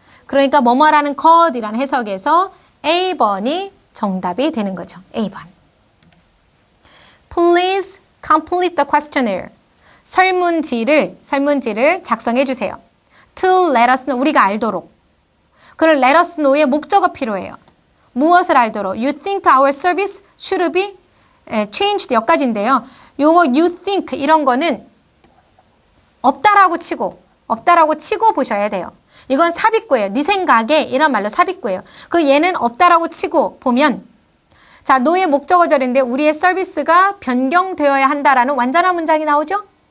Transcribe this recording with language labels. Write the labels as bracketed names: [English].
[Korean] 그러니까 뭐뭐라는 것이라는 해석에서 A번이 정답이 되는 거죠. [English] A번. Please complete the questionnaire. [Korean] 설문지를 작성해 주세요. [English] To let us know. [Korean] 우리가 알도록. 그걸 let us know의 목적어 필요해요. 무엇을 알도록. [English] You think our service should be changed [Korean] 여기까지인데요. 요거 you think 이런 거는 없다라고 치고 보셔야 돼요. 이건 삽입구예요. 네 생각에 이런 말로 삽입구예요. 그 얘는 없다라고 치고 보면 자, 노의 목적어절인데 우리의 서비스가 변경되어야 한다라는 완전한 문장이 나오죠?